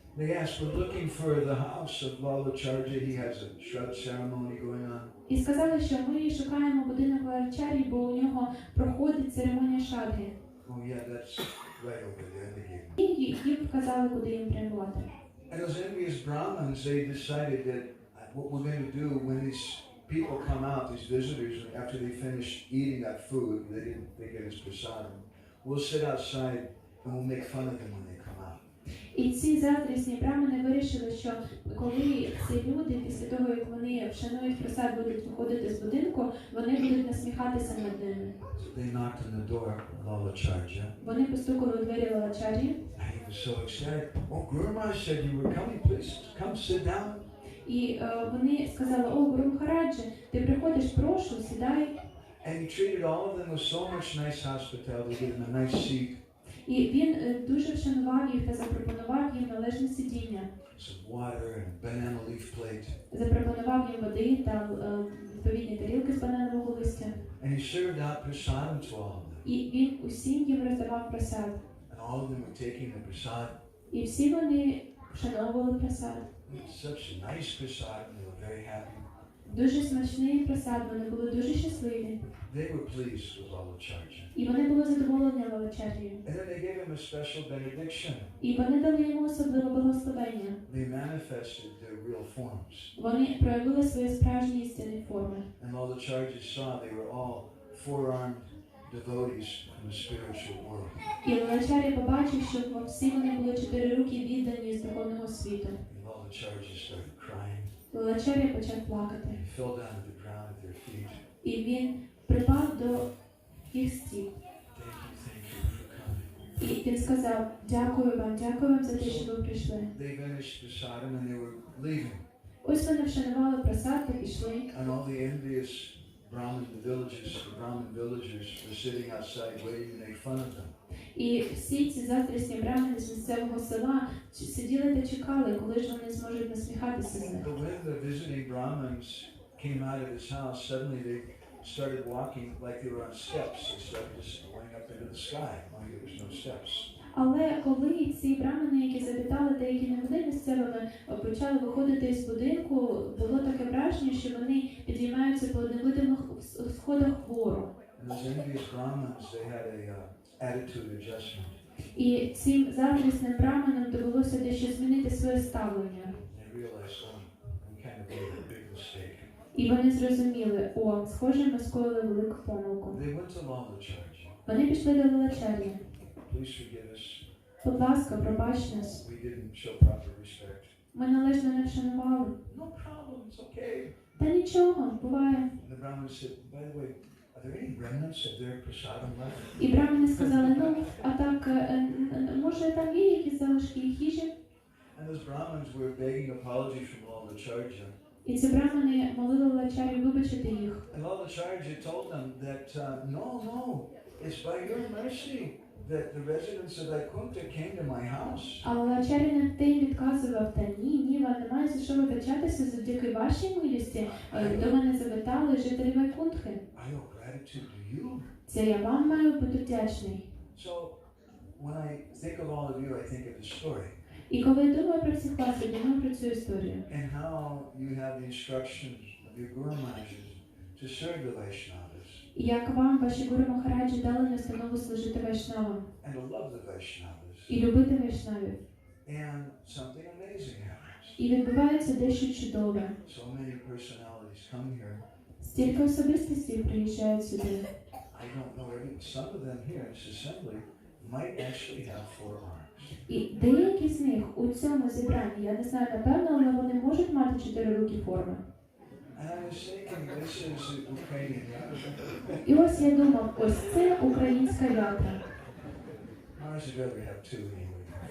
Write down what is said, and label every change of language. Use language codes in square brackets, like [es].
[en] They asked, we're looking for the house of Lalacharji. He has a Shraddha ceremony going on. [uk] І сказали, що ми шукаємо будинок Лалачар'ї, бо у нього проходить церемонія шрадги. [en] Oh yeah, that's right over there. They gave him. [uk] І їм вказали, куди їм прямувати. [en] And those envious Brahmins, they decided that what we're going to do when these people come out, these visitors, after they finish eating that food, they get his prasadam, we'll sit outside and we'll make fun of them when they come out. [uk] І ці заздрісні брамани вирішили, що коли ці люди, після того, як вони вшанують просад, будуть виходити з будинку, вони будуть насміхатися над ними. [en] They knocked on the door of Lalacharya. [uk] Вони постукали у двері Лалачар'ї, [en] And he was so excited. Oh, Guru Maharaj said you were coming. Please come sit down. [uk] і вони сказали, о, Гуру Махараджі, ти приходиш, прошу, сідай. [en] And he treated all of them with so much nice hospitality, gave them a nice seat, [uk] І він дуже вшанував їх та запропонував їм належне сидіння. [en] some water and a banana leaf plate. [uk] Запропонував їм води та відповідні тарілки з бананового листя. [en] And he served out prasadam to all of them. [uk] І він усім їм роздавав просад. [en] And all of them were taking the prasad. [uk] І всі вони вшановували просад. [en] It was such a nice prasad, and they were very happy. [uk] Дуже смачний просад, вони були дуже щасливі. [en] They were pleased with Lalacharya. [uk] І вони були задоволені Лалачар'єю. [en] And then they gave him a special benediction. [uk] І вони дали йому особливе благословення. [en] They manifested their real forms. [uk] Вони проявили свої справжні істинні форми. [en] And Lalacharya saw they were all four-armed devotees from the spiritual world. [uk] І Лалачар'я побачив, що всі вони були чотирирукі віддані з духовного світу. [en] And Lalacharya started crying. [uk] Лалачар'я почав плакати. [en] He fell down to the ground at their feet. [uk] І він припав до їх стіп. [en] Thank you for coming. [uk] І він сказав, дякую вам за те, що ви прийшли. [en] They finished prasadam and they were leaving. [uk] Ось вони вшанували просад та пішли. [en] And all the envious Brahmin villagers were sitting outside waiting to make fun of them. [uk] І всі ці заздрісні брамани з місцевого села сиділи та чекали, коли ж вони зможуть насміхатися з них. [en] But when the visiting Brahmins came out of his house, suddenly they started walking like they were on steps. They started just going up into the sky, like there was no steps. [uk] Але коли ці брамани, які завітали та які не були місцевими, почали виходити з будинку, було таке враження, що вони підіймаються по невидимих сходах вгору. [en] And those envious Brahmins, they had a attitude adjustment. [uk] І цим заздрісним браманам довелося дещо змінити своє ставлення. [en] They realized, oh, we kind of made a big mistake. [uk] І вони зрозуміли, о, схоже, ми скоїли велику помилку. [en] They went to Lalacharya. [uk] Вони пішли до величерні. [en] Please forgive us. [uk] Будь ласка, пробач нас. [en] We didn't show proper respect. [uk] Ми належно не вшанували. [en] No problem, it's okay. [uk] Та нічого, буває. [en] And the Brahmin said, by the way, are there any remnants of their prasadam left? [uk] І брамани сказали, ну, а так, може там є якісь залишки їжі? [en] And those Brahmins were begging apology from all the charja. [uk] І ці брамани молили Лачарі вибачити їх. [en] And all the charja told them that, no, it's by your mercy that the residents of Vaikuntha came to my house. [uk] Але Лачарі на те відказував, та ні, вам немає за що вибачатися, завдяки вашій милості. До мене завітали жителі Вайкунтхи. [en] I owe gratitude to you. [uk] Це я вам маю бути вдячний. [en] So when I think of all of you, I think of the story [uk] І коли я думаю про всіх вас, я думаю про цю історію. [en] and how you have the instructions of your Guru Maharajas to serve the Vaishnavas [uk] І як вам ваші гуру Махараджі дали настанову служити вайшнавам [en] and to love the Vaishnavas. [uk] і любити вайшнавів. [en] And something amazing happens. [uk] І відбувається дещо чудове. [en] So many personalities come here. [uk] Стільки особистостей приїжджають сюди. [en] I don't know some of them here in this assembly might actually have 4 arms. [uk] І деякі з них у цьому зібранні, я не знаю напевно, але вони можуть мати 4 руки форми. [en] And I was thinking, this is the Ukrainian yatra. [uk] І ось я думав, ось це українська ятра. [en] Mars would rather have 2 anyway.